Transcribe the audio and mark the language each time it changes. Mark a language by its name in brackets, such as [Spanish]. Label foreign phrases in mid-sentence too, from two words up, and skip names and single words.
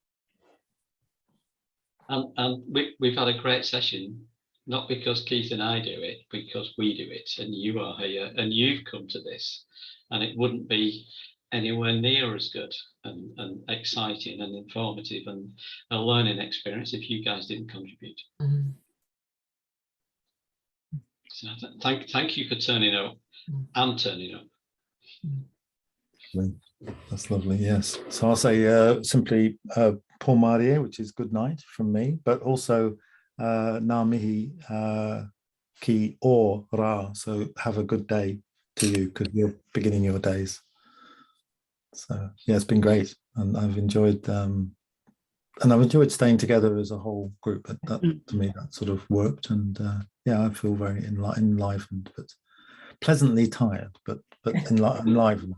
[English] And we've had a great session, not because Keith and I do it, because we do it, and you are here, and you've come to this, and it wouldn't be anywhere near as good and exciting and informative and a learning experience if you guys didn't contribute. So thank you for turning up and turning up. That's lovely. Yes. So I'll say simply Paul Marie, which is good night from me, but also [Māori] Ngā mihi ki o rā. [English] So have a good day to you because you're beginning your days. So yeah, it's been great, and I've enjoyed staying together as a whole group. That to me that sort of worked, and yeah, I feel very enlivened, but pleasantly tired, but enlivened.